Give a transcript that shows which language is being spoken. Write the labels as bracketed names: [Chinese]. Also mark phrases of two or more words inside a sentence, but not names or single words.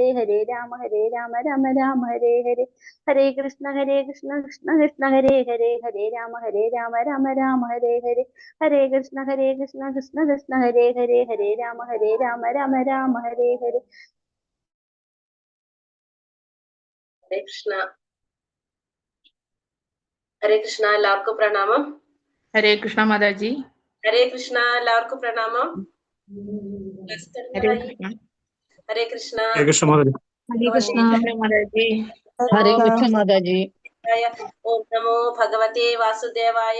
[Sanskrit] ഹരേ രാമ രാമ രാമ ഹരേ ഹരേ. ഹരേ കൃഷ്ണ കൃഷ്ണ കൃഷ്ണ ഹരേ ഹരേ. ഹരേ രാമ രാമ രാമ ഹരേ ഹരേ. ഹരേ കൃഷ്ണ കൃഷ്ണ കൃഷ്ണ ഹരേ ഹരേ. ഹരേ രാമ രാമ രാമ ഹരേ ഹരേ. ഹരേ കൃഷ്ണ. ഹരേ കൃഷ്ണ. [Malayalam] എല്ലാവർക്കും പ്രണാമം. [Sanskrit] ഹരേ കൃഷ്ണ മാതാജി. ഹരേ കൃഷ്ണ. [Malayalam] എല്ലാവർക്കും പ്രണാമം. [Sanskrit] ഹരേ കൃഷ്ണ. ഹരേ കൃഷ്ണ. ഹരേ കൃഷ്ണ മാതാജി. ഹരേ കൃഷ്ണ മാതാജി. ഹരേ കൃഷ്ണ മാതാജി. ഓം നമോ ഭഗവതേ വാസുദേവായ.